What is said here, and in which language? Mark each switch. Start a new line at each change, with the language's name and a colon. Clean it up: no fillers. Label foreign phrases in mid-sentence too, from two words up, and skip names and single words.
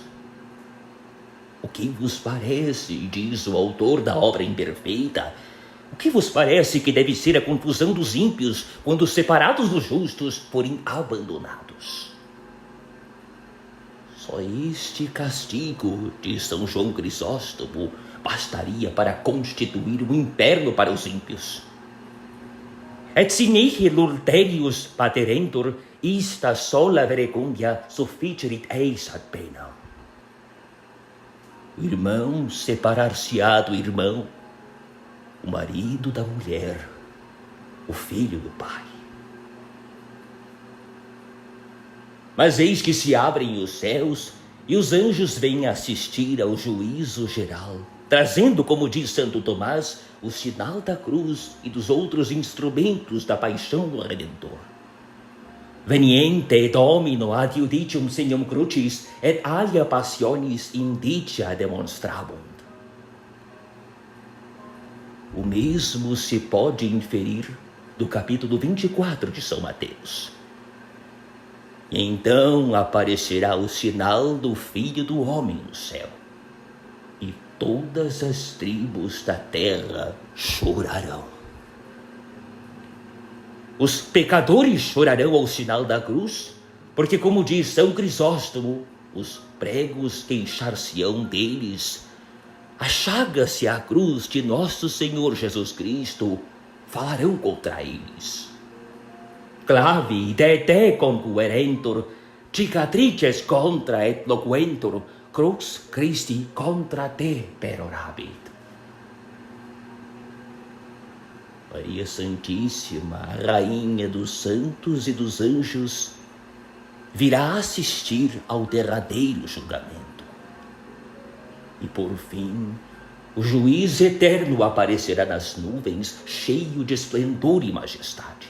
Portuguese: O que vos parece, diz o autor da obra imperfeita, o que vos parece que deve ser a confusão dos ímpios quando separados dos justos forem abandonados? Só este castigo, diz São João Crisóstomo, bastaria para constituir um inferno para os ímpios.
Latin: Et si nihil ulterius paterentur, ista sola vergonha sufficerit eis ad pena.
Portuguese: O irmão separar-se-á do irmão, o marido da mulher, o filho do pai. Mas eis que se abrem os céus e os anjos vêm assistir ao juízo geral, trazendo, como diz Santo Tomás, o sinal da cruz e dos outros instrumentos da paixão do Redentor.
Latin: Veniente Domino ad judicium signum crucis et alia passionis indicia demonstrabunt.
Portuguese: O mesmo se pode inferir do capítulo 24 de São Mateus. E então aparecerá o sinal do Filho do Homem no céu, e todas as tribos da terra chorarão. Os pecadores chorarão ao sinal da cruz, porque, como diz São Crisóstomo, os pregos queixar-se-ão deles. Achaga-se a cruz de nosso Senhor Jesus Cristo, falarão contra eles.
Latin: Clavi de te conquerentur, cicatrices contra et loquentur, crux Christi contra te perorabit.
Portuguese: Maria Santíssima, Rainha dos santos e dos anjos, virá assistir ao derradeiro julgamento. E por fim, o juiz eterno aparecerá nas nuvens, cheio de esplendor e majestade.